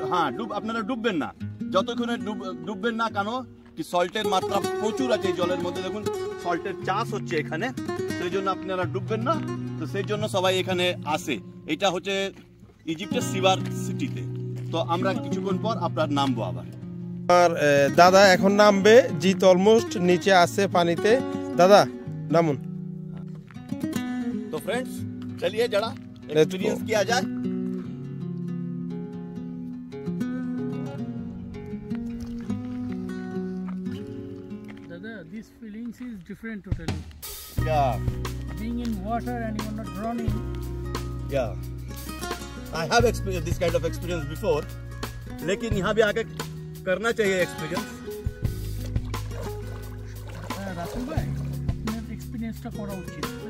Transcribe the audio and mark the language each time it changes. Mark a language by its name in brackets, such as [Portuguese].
[Bangla] হ্যাঁ, আপনারা ডুববেন না, যতক্ষণে ডুববেন না। কেন কি সল্টের মাত্রা প্রচুর আছে এই জলের মধ্যে, দেখুন সল্টের চাষ হচ্ছে এখানে, সেই জন্য আপনারা ডুববেন না। তো সেই জন্য সবাই এখানে আসে। এটা হচ্ছে ইজিপ্টের সিবার সিটিতে। তো আমরা কিছুক্ষণ পর আপনার নামবো আবার। আর দাদা এখন নামবে, জিত অলমোস্ট নিচে আছে পানিতে। দাদা নামুন। [Hindi] তো फ्रेंड्स चलिए जरा एक्सपीरियंस किया जाए। [English] दादा, this feelings is different totally. Yeah. Being in water and you're not drowning. Yeah. I have experienced this kind of experience before. [Hindi] लेकिन यहाँ भी आके करना चाहिए experience. [Bangla] রাসেল ভাই আপনার এক্সপিরিয়েন্সটা করা উচিত।